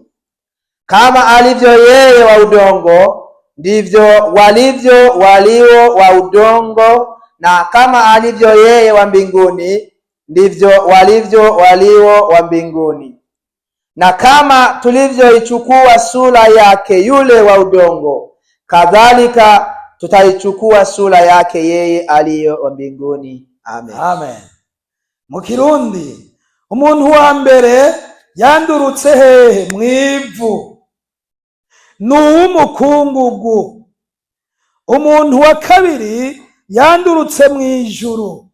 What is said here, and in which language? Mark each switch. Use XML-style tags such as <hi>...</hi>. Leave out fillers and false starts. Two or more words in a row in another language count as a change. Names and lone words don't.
<sw>Kama alivyo yeye wa udongo, ndivyo walivyo walio wa udongo, na kama alivyo yeye wa mbinguni, ndivyo walivyo walio wa mbinguni. Na kama tulivyoichukua sura yake yule wa udongo, kadhalika tutaichukua sura yake yeye aliyo mbinguni. Amen. Amen.</sw> <rn>Mu Kirundi, umuntu wa mbere yandurutse hehe? Mwivu. N'umukungugu. Umuntu wa kabiri yandurutse mwijuru.</rn>